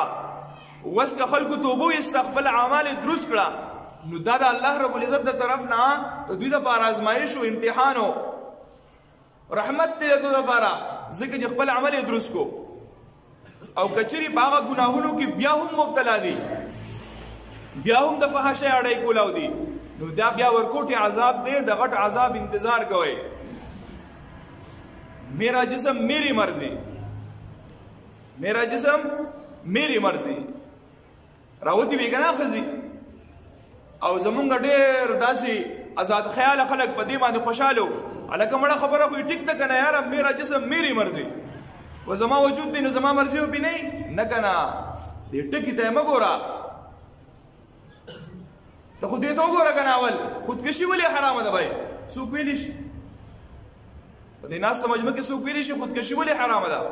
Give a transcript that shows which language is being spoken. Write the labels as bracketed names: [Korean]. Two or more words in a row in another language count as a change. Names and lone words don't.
[Pashto] اوس که خلکو توبه وایسته خپل اعمال یې درست کړه نو دا د الله رب العزت د طرف نه د دوی دپاره ازمایش و امتحان و رحمت دی د دوی دپاره، ځکه چې خپل عمل یې درست کو. او که چېرې په هغه ګناهونو کې بیا هم مبتلا دي، بیا هم د فحاشۍ اړی کولاو دي، نو دا بیا ورکوټي عذاب دی، د غټ عذاب انتظار کوئ. [Urdu] میرا جسم میری مرضی، میرا جسم میری مرضی [Pashto] راوتی وی کنه خزي. او زمونږ ډېر داسې آزاد خیال خلک په دې باندې خوشاله وو، هلکه مړه خبره خو یې ټیک ده که نه یاره، [Urdu] میرا جسم میری مرضی، [Pashto] و زما وجود دی نو زما مرضي به نه نه که نه. دې ټکي ته یې مه ګوره، ته خو دې ته وګوره که نه. اول خودکشي ولې حرامه ده بھائی؟ څوک ویلی شي په دې ناسته مجمع کې څوک ویلی شي خودکشي ولې حرامه ده؟